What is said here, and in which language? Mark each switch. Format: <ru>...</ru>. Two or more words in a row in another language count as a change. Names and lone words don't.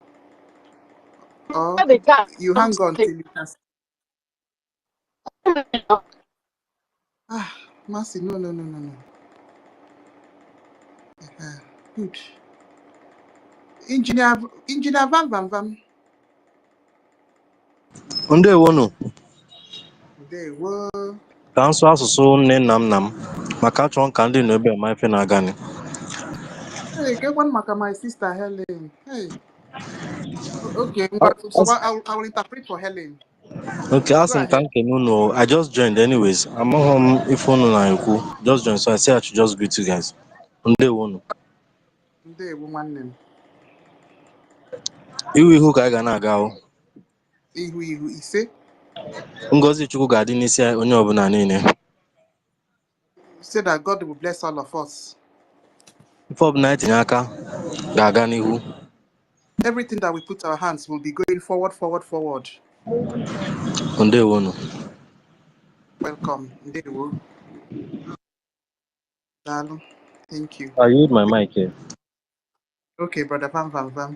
<en>Or you hang on till you can. Mercy, no. Good. Engineer Vam.</en> <ig>Ndewonu</ig> <en>There were.</en> <ig>ka nsụ asụsụ nne nna m maka achọrọ m ka ndị nọ ebe a ma ife na-agani.</ig> <en>Hey, get one maka my sister Helen. Hey. Okay, so I will interpret for Helen. Okay, Go</en> <ig>asị m ka</ig> <en>ahead.</en> <ig>m kene unu.</ig> <en>I just joined anyways.</en> <ig>Amaghọ m ife unu na-ekwu.</ig> <en>Just joined, so I say I should just greet you guys.</en> <ig>Ndewonu.</ig> <en>There one name.</en> <ig>Ihu ka anyị ga na-aga o. Ihu ise. Ngozi Chukwu ga-adị n'isi onye ọbụla niile.</ig> <en>Say that God will bless all of us.</en> <ig>Ife ọbụla anyị tinye aka ga-aga n'ihu.</ig> <en>Everything that we put our hands will be going forward.</en> <ig>Ndewonu. Welcome. Ndewo. Dalu.</ig> <en>Thank you. I yield my mic here. Okay, brother Vam.</en>